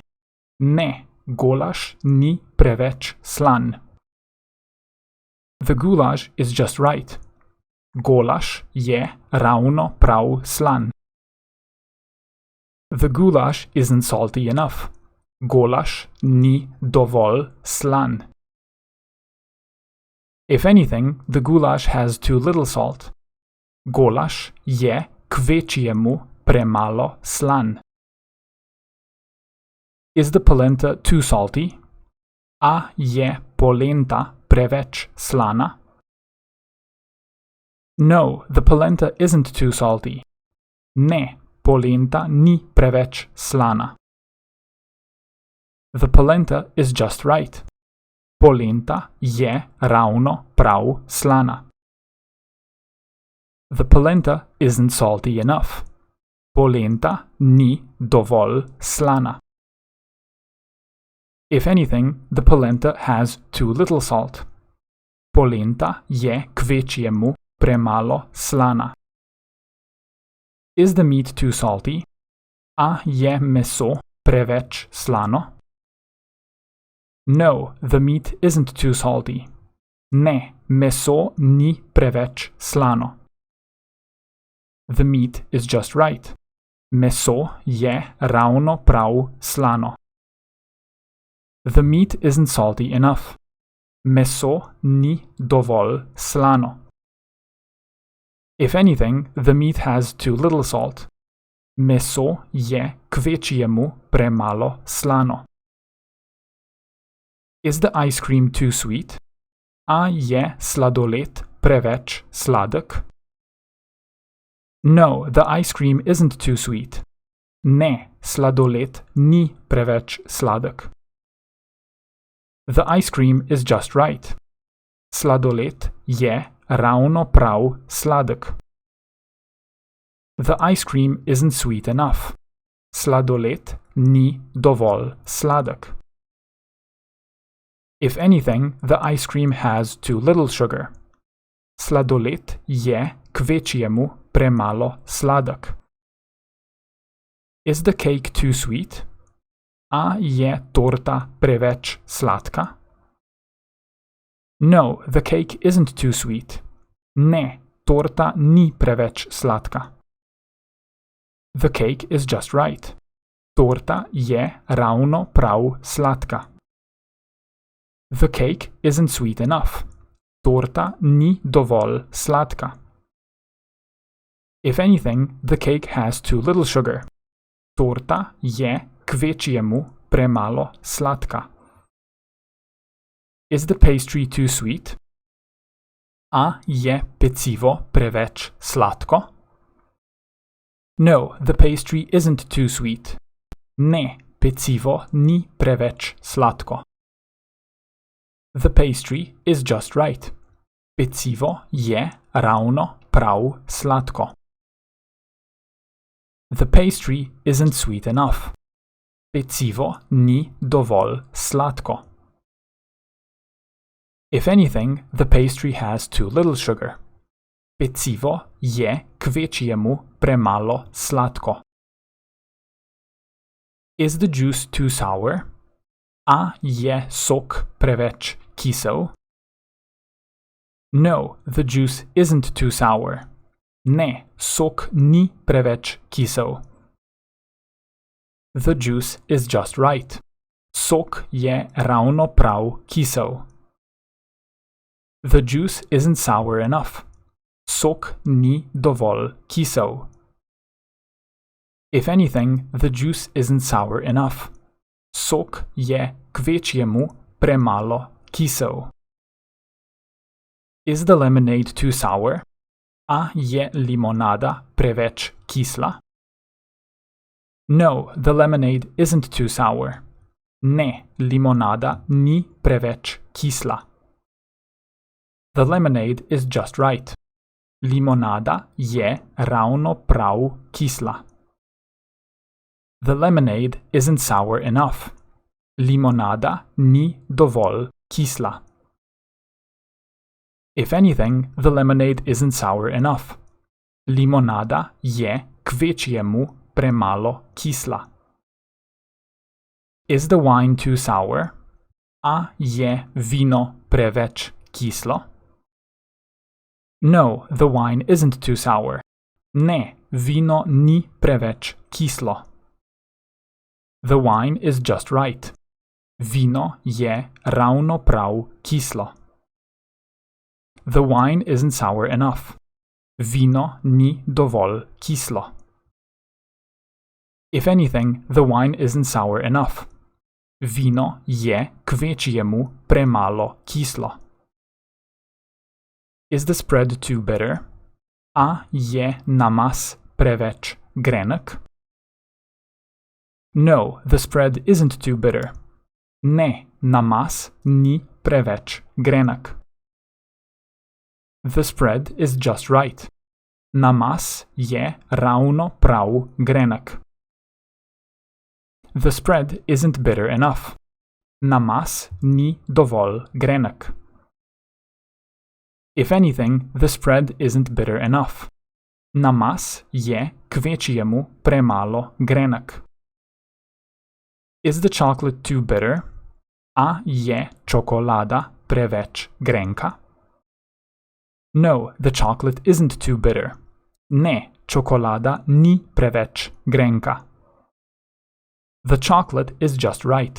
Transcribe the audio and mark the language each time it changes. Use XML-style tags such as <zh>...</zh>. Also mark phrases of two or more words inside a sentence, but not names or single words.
<sl>Ne, goulash ni preveč slan.</sl> <en>The goulash is just right.</en> <sl>Goulash je ravno prav slan.</sl> <en>The goulash isn't salty enough.</en> <sl>Goulash ni dovolj slan.</sl> <en>If anything, the goulash has too little salt.</en> <sl>Goulash je kvečjemu premalo slan.</sl> <en>Is the polenta too salty?</en> <sl>A je polenta preveč slana?</sl> <en>No, the polenta isn't too salty.</en> <sl>Ne, polenta ni preveč slana.</sl> <en>The polenta is just right.</en> <sl>Polenta je ravno prav slana.</sl> <en>The polenta isn't salty enough.</en> <sl>Polenta ni dovolj slana.</sl> <en>If anything, the polenta has too little salt.</en> <sl>Polenta je kvečjemu premalo slana.</sl> <en>Is the meat too salty?</en> <sl>A je meso preveč slano?</sl> <en>No, the meat isn't too salty.</en> <sl>Ne, meso ni preveč slano.</sl> <en>The meat is just right.</en> <sl>Meso je ravno prav slano.</sl> <en>The meat isn't salty enough.</en> <sl>Meso ni dovolj slano.</sl> <en>If anything, the meat has too little salt.</en> <sl>Meso je kvečjemu premalo slano.</sl> <en>Is the ice cream too sweet?</en> <sl>A je sladoled preveč sladek?</sl> <en>No, the ice cream isn't too sweet.</en> <sl>Ne, sladoled ni preveč sladek.</sl> <en>The ice cream is just right.</en> <sl>Sladoled je ravno prav sladek.</sl> <en>The ice cream isn't sweet enough.</en> <sl>Sladoled ni dovolj sladek.</sl> <en>If anything, the ice cream has too little sugar.</en> <sl>Sladoled je kvečjemu premalo sladek.</sl> <en>Is the cake too sweet?</en> <sl>A je torta preveč sladka?</sl> <en>No, the cake isn't too sweet.</en> <sl>Ne, torta ni preveč sladka.</sl> <en>The cake is just right.</en> <sl>Torta je ravno prav sladka.</sl> <en>The cake isn't sweet enough.</en> <sl>Torta ni dovolj sladka.</sl> <en>If anything, the cake has too little sugar.</en> <sl>Torta je kvečjemu premalo sladka.</sl> <en>Is the pastry too sweet?</en> <sl>A je pecivo preveč sladko?</sl> <en>No, the pastry isn't too sweet.</en> <sl>Ne, pecivo ni preveč sladko.</sl> <en>The pastry is just right.</en> <sl>Pecivo je ravno prav sladko.</sl> <en>The pastry isn't sweet enough.</en> <sl>Pecivo ni dovolj sladko.</sl> <en>If anything, the pastry has too little sugar.</en> <sl>Pecivo je kvečjemu premalo sladko.</sl> <en>Is the juice too sour?</en> <sl>A je sok preveč kisel?</sl> <en>No, the juice isn't too sour.</en> <sl>Ne, sok ni preveč kisel.</sl> <en>The juice is just right.</en> <sl>Sok je ravno prav kisel.</sl> <en>The juice isn't sour enough.</en> <sl>Sok ni dovolj kisel.</sl> <en>If anything, the juice isn't sour enough.</en> <sl>Sok je kvečjemu premalo kisel.</sl> <en>Is the lemonade too sour?</en> <sl>A je limonada preveč kisla?</sl> <en>No, the lemonade isn't too sour.</en> <sl>Ne, limonada ni preveč kisla.</sl> <en>The lemonade is just right.</en> <sl>Limonada je ravno prav kisla.</sl> <en>The lemonade isn't sour enough.</en> <sl>Limonada ni dovolj kisla.</sl> <en>If anything, the lemonade isn't sour enough.</en> <sl>Limonada je kvečjemu premalo kisla.</sl> <en>Is the wine too sour?</en> <sl>A je vino preveč kislo?</sl> <en>No, the wine isn't too sour.</en> <sl>Ne, vino ni preveč kislo.</sl> <en>The wine is just right.</en> <sl>Vino je ravno prav kislo.</sl> <en>The wine isn't sour enough.</en> <sl>Vino ni dovolj kislo.</sl> <en>If anything, the wine isn't sour enough.</en> <sl>Vino je kvečjemu premalo kislo.</sl> <en>Is the spread too bitter?</en> <sl>A je namaz preveč grenek?</sl> <en>No, the spread isn't too bitter.</en> <sl>Ne, namaz ni preveč grenek.</sl> <en>The spread is just right.</en> <sl>Namaz je ravno prav grenek.</sl> <en>The spread isn't bitter enough.</en> <sl>Namaz ni dovolj grenek.</sl> <en>If anything, the spread isn't bitter enough.</en> <sl>Namaz je kvečjemu premalo grenek.</sl> <en>Is the chocolate too bitter?</en> <sl>A je čokolada preveč grenka?</sl> <en>No, the chocolate isn't too bitter.</en> <sl>Ne, čokolada ni preveč grenka.</sl> <en>The chocolate is just right.</en>